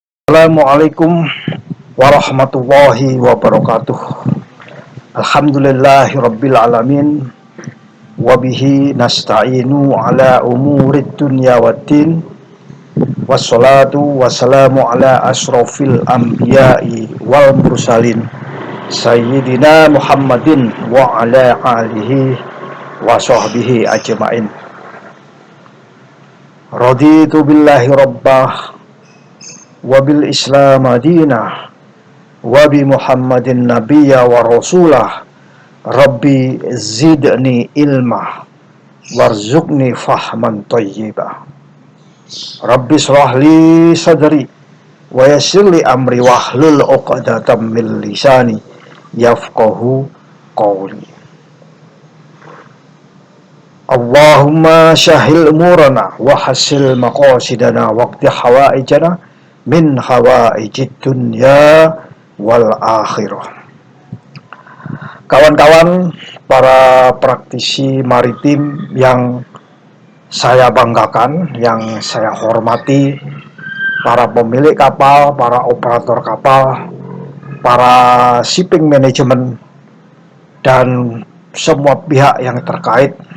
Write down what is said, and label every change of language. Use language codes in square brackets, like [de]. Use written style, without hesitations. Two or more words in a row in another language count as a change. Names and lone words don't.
[ar] السلام عليكم ورحمة الله وبركاته. الحمد لله رب العالمين. وبه نستعين على أمور الدنيا والدين. والصلاة والسلام على أشرف الأنبياء والمرسلين سيدنا محمد وعلى آله وصحبه أجمعين. رضيت بالله ربا وبالإسلام دينا وبمحمد نبيا ورسولا رب زدني علما وارزقني فهما طيبا رب اشرح لي صدري ويسر لي أمري واحلل عقدة من لساني يفقهوا قولي. اللهم سهل أمورنا وحصل مقاصدنا واقض حوائجنا من حوائج الدنيا والآخرة. [id] Kawan-kawan para praktisi maritim yang saya banggakan, yang saya hormati, para pemilik kapal, para operator kapal, para [en] shipping management, [id] dan semua pihak yang terkait